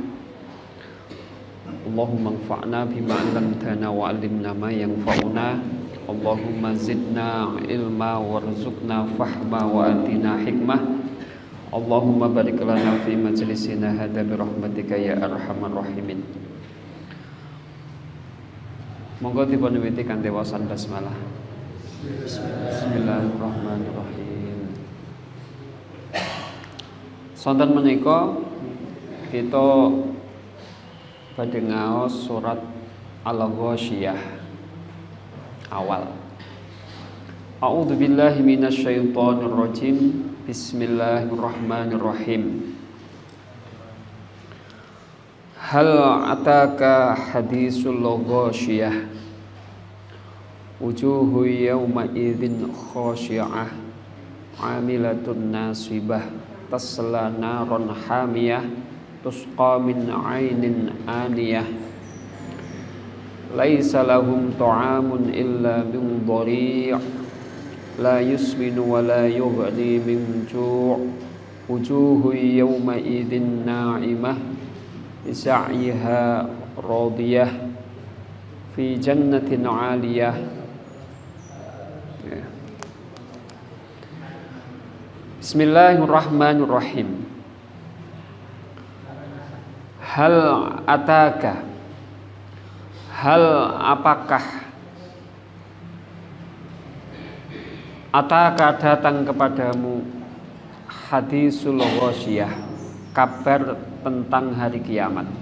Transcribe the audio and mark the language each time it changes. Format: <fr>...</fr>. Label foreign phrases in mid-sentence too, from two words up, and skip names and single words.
<ar>اللهم انفعنا بما علمتنا وعلمنا ما ينفعنا. اللهم زدنا علما وارزقنا فهما وآتنا حكمة. اللهم بارك لنا في مجلسنا هذا برحمتك يا أرحم الراحمين.</ar> <jv>Monggo dipun wiwiti kanthi wacan basmalah.</jv> <ar>Bismillahirrahmanirrahim.</ar> <jv>Sonten menika kita badhe ngaos surat Al-Ghasyiyah awal.</jv> <ar>أعوذ بالله من الشيطان الرجيم. Bismillahirrahmanirrahim. هل أتاك حديث الغاشية وجوه يومئذ خاشعة عاملة ناصبة تصلى نارا حامية تسقى من عين آنية ليس لهم طعام إلا من ضريع لا يسمن ولا يغني من جوع وجوه يومئذ ناعمة لسعيها راضية في جنة عالية. Bismillahirrahmanirrahim. هل أتاك,</ar> <id>hal apakah, ataka datang kepadamu</id> <ar>حديث الغاشية,</ar> <id>kabar tentang hari kiamat.</id>